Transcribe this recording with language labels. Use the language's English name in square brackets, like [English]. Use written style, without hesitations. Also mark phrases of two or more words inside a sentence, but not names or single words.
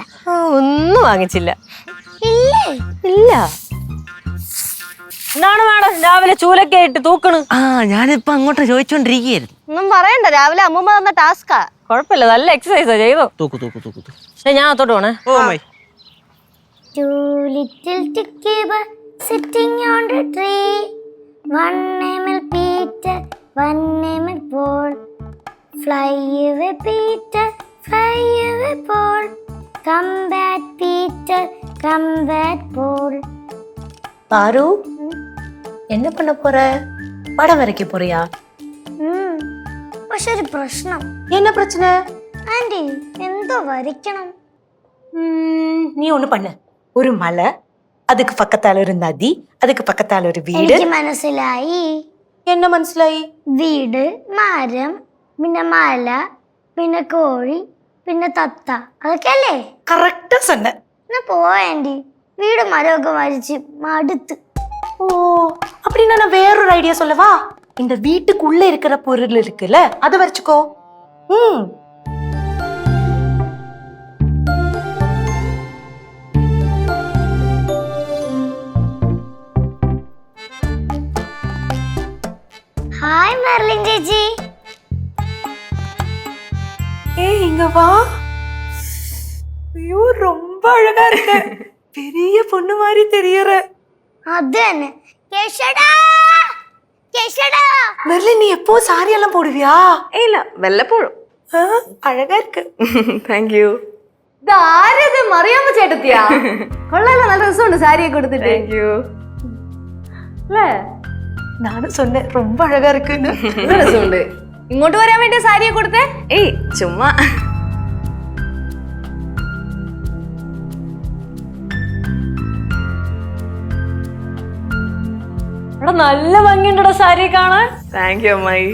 [Malayalam] ഒന്നും വാങ്ങിച്ചില്ല. ഇല്ലേ? ഇല്ല. എന്താണ് മാഡം രാവിലെ ചൂലൊക്കെ ഇട്ട് തൂക്കണ്? ഞാനിപ്പോ അങ്ങോട്ട് ചോദിച്ചോണ്ടിരിക്കുകയായിരുന്നു. ഒന്നും പറയണ്ട, രാവിലെ അമ്മൂമ്മ തന്ന ടാസ്കാ. കുഴപ്പമില്ല, നല്ല എക്സസൈസാ. ചെയ്തോ? തൂക്ക് തൂക്ക് തൂക്ക് തൂക്ക്. ഞാൻ അത്തോട്ട് പോണേ. ഓ അമ്മായി. [English] Two little together sitting on the tree. One name is Peter, one name is Paul. Fly away Peter, fly away Paul. Come back Peter, come back Paul. [Tamil] பாரு, என்ன பண்ண போற? படம் வரைக்க போறியா? [Malayalam] പക്ഷെ ഒരു പ്രശ്നം. [Tamil] என்ன பிரச்சனை? [Malayalam] ആന്റി എന്തോ വരയ്ക്കണം. [Tamil] நீ ஒண்ணு பண்ணு. ஒரு மலை, அதுக்கு பக்கத்தால ஒரு நதி, அதுக்கு பக்கத்தால ஒரு வீடு. [Malayalam] എനിക്ക് മനസ്സിലായി. என்ன മനസ്സിലായി? വീട്, മരം, പിന്നെ മല, പിന്നെ കോഴി, പിന്നെ തത്ത, അതൊക്കെയല്ലേ? [Tamil] கரெக்டா சொன்ன. [Malayalam] എന്നാ പോയാൻറ്റി, വീട് മരമൊക്കെ വരച്ച് മടുത്ത്. [Tamil] ஓ, அப்படின்னா நான் வேறொரு ஐடியா சொல்லவா? இந்த வீட்டுக்குள்ள இருக்கிற பொருள் இருக்குல்ல, அதை வரைச்சுக்கோ. [Malayalam] ഹായ് മെർലിൻ ചേച്ചി. [Tamil] ஏய் இங்க வா. ஐயோ ரொம்ப அழகா இருக்க. பெரிய பொண்ணு மாதிரி தெரியற. [Malayalam] അത് തന്നെ. കേശടാ, കേശടാ. [Tamil] மெர்லின், நீ எப்போ சாரி எல்லாம் போடுவியா? [Malayalam] ഇല്ല, വല്ലപ്പോഴും. [Tamil] அழகா இருக்கு. [English] thank you. [Malayalam] ഇതാരത്? മറിയാമ്മ ചേട്ടത്തിയാ? കൊള്ളാലോ, നല്ല രസമുണ്ട് സാരിയൊക്കെ കൊടുത്തിട്ട്. [English] thank you. [Malayalam] അല്ലേ? [Tamil] நானும் சொன்னேன் ரொம்ப அழகா இருக்குன்னு. [Malayalam] നല്ല രസമുണ്ട്. ഇങ്ങോട്ട് വരാൻ വേണ്ടി സാരിയൊക്കെ കൊടുത്തേ? ഏയ് ചുമ്മാ. ഇവിടെ നല്ല ഭംഗിയുണ്ടോ സാരി കാണാൻ? [English] thank you അമ്മായി.